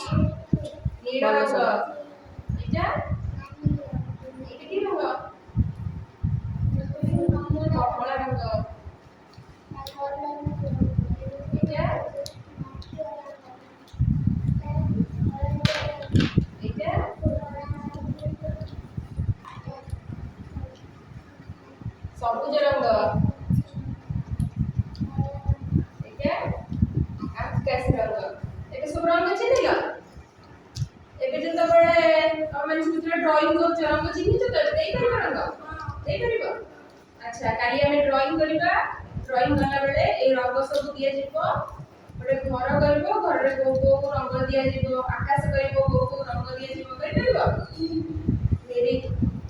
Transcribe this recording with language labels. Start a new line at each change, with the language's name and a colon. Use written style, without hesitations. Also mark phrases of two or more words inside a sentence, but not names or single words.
Bangla: নীল রঙ এটা এটা কি রঙ কমলা রঙ এটা এটা সবুজ রঙ এটা আকাশ রঙ
Odia: ଏଟା ସବୁ ରଙ୍ଗ ଚିହ୍ନିଲ ଏବେ ଯେ ତମେ ମାନେ ସେଥିରେ ଡ୍ରଇଂ କରୁଛ ରଙ୍ଗ ଚିହ୍ନିଛ ତ ଦେଇପାରିବ ରଙ୍ଗ ଦେଇପାରିବ ଆଚ୍ଛା କାଲି ଆମେ ଡ୍ରଇଂ କରିବା ଡ୍ରଇଂ କଲା ବେଳେ ଏଇ ରଙ୍ଗ ସବୁ ଦିଆଯିବ ଗୋଟେ ଘର କରିବ ଘରରେ କୋଉ କୋଉ ରଙ୍ଗ ଦିଆଯିବ ଆକାଶ କରିବ କୋଉ କୋଉ ରଙ୍ଗ ଦିଆଯିବ କରିପାରିବ ଭେରି